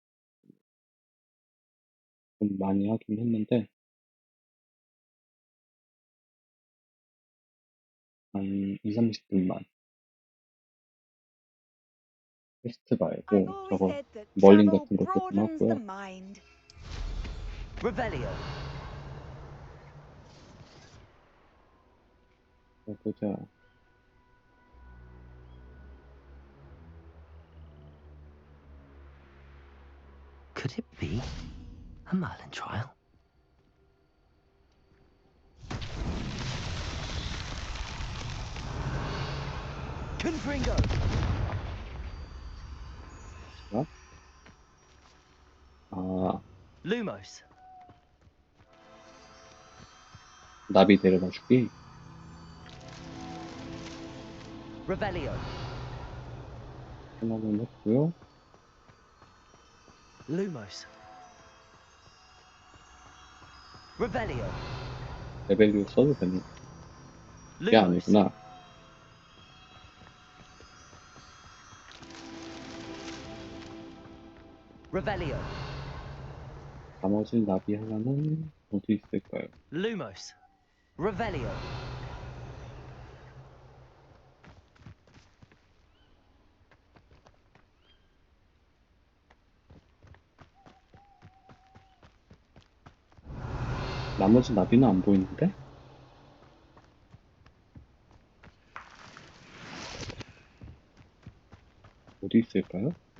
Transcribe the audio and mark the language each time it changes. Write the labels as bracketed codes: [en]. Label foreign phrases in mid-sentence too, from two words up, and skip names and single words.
[ko] 좀 많이 하긴 했는데 한 2, 30분만. 퀘스트 말고 저거 멀린 같은 것 조금 하고요. Revelio. 보자. [en] Could it be a Merlin trial? [ko] Confringo. 아, Lumos. 나비 데려다 주기. Revelio. 하나는 했고요. Lumos. Revelio. 레벨류 써도 되는 게 아니구나. Revelio. 나머지 나비 하나는 어디 있을까요? Lumos. Revelio. 나머지 나비는 안 보이는데? 어디 있을까요?